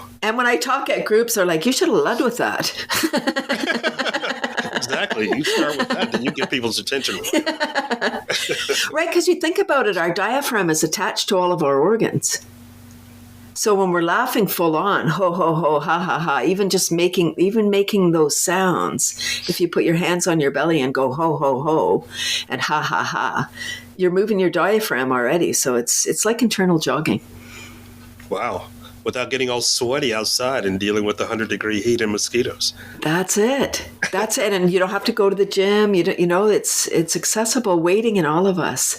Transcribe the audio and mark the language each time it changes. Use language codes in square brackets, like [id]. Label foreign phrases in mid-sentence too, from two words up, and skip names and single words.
[en] And when I talk at groups, they're like, you should have led with that. Exactly. You start with that, then you get people's attention. Right, because you think about it, our diaphragm is attached to all of our organs. So when we're laughing full on, ho, ho, ho, ha, ha, ha, even making those sounds, if you put your hands on your belly and go ho, ho, ho, and ha, ha, ha, you're moving your diaphragm already. So it's like internal jogging. Wow. Without getting all sweaty outside and dealing with the 100-degree heat and mosquitoes. That's it. And you don't have to go to the gym. It's accessible, waiting in all of us.